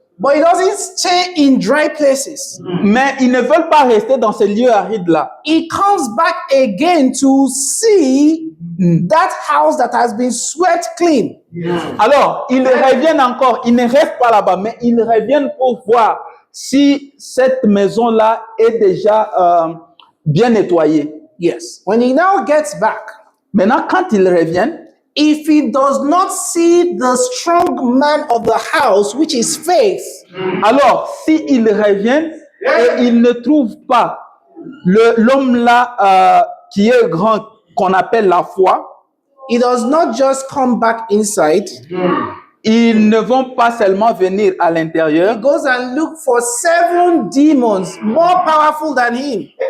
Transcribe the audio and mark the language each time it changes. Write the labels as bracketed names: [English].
[English] But it doesn't stay in dry places. [French] Mais ils ne veulent pas rester dans ces lieux arides-là. [English] It comes back again to see that house that has been swept clean. [French] Alors, ils reviennent encore, ils ne restent pas là-bas, mais ils reviennent pour voir si cette maison-là est déjà bien nettoyée. [English] Yes. When he now gets back, [French] Maintenant, quand ils reviennent, [English] if he does not see the strong man of the house, which is faith, [French] alors s'ils reviennent et ils ne trouvent pas l'homme là qui est grand, qu'on appelle la foi, [English] he does not just come back inside. [French] ils ne vont pas seulement venir à [English] He [French] l'intérieur, [English] goes and look for 7 demons more powerful than him.